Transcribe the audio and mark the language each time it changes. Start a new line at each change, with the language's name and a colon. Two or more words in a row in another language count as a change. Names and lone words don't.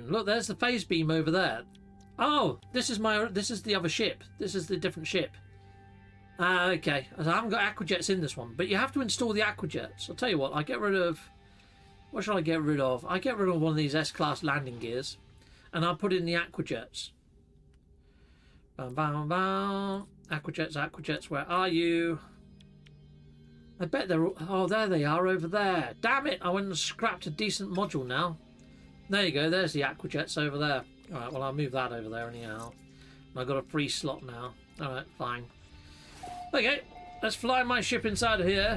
English: Look, there's the phase beam over there. Oh, this is the other ship. This is the different ship. Okay. I haven't got aquajets in this one, but you have to install the aquajets. I'll tell you what, I get rid of... What should I get rid of? I get rid of one of these S-Class landing gears, and I'll put in the aquajets. Bam, bam, bam. Aquajets, aquajets, where are you? I bet they're... Oh, there they are over there. Damn it, I went and scrapped a decent module now. There you go, there's the aquajets over there. Alright, well, I'll move that over there anyhow. I've got a free slot now. Alright, fine. Okay, let's fly my ship inside of here.